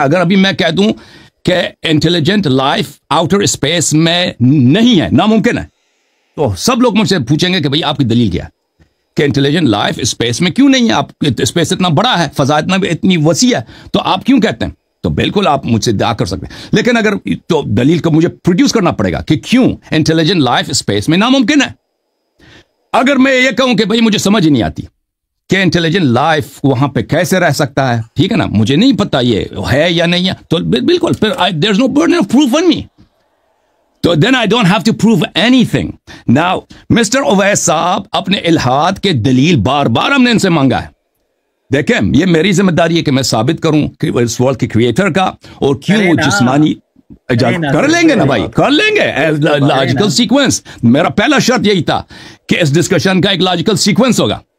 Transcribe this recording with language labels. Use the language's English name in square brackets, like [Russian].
[Urdu] اگر ابھی میں کہہ دوں کہ انٹیلیجنٹ لائف آؤٹر اسپیس میں نہیں ہے, ناممکن ہے, تو سب لوگ مجھ سے پوچھیں گے کہ بھئی آپ کی دلیل کیا ہے کہ انٹیلیجنٹ لائف اسپیس میں کیوں نہیں ہے؟ آپ اسپیس اتنا بڑا ہے, فضا اتنی وسیع ہے, تو آپ کیوں کہتے ہیں؟ تو بالکل آپ مجھ سے دعا کر سکتے ہیں, لیکن اگر تو دلیل کو مجھے پروڈیوس کرنا پڑے گا کہ کیوں انٹیلیجنٹ لائف اسپیس میں ناممکن ہے. اگر میں یہ کہوں کہ بھئی مجھے سمجھ نہیں آتی کہ انٹیلیجنٹ لائف وہاں پہ کیسے رہ سکتا ہے, ٹھیک ہے نا, مجھے نہیں پتا یہ ہے یا نہیں ہے, تو بالکل پھر [English] there's no burden of proof on me. [Urdu] تو [English] then I don't have to prove anything. Now, Mr. [Urdu] Owais صاحب اپنے الہاد کے دلیل بار بار ہم نے ان سے مانگا ہے. دیکھیں, یہ میری ذمہ داری ہے کہ میں ثابت کروں کہ اس ورلڈ کے کریٹر کا اور کیوں وہ جسمانی کر لیں گے نا بھائی, کر لیں گے لاجیکل سیکوینس. میرا پہلا شرط یہی تھا کہ اس ڈسکشن کا ایک لاجیکل سیکوینس ہوگا.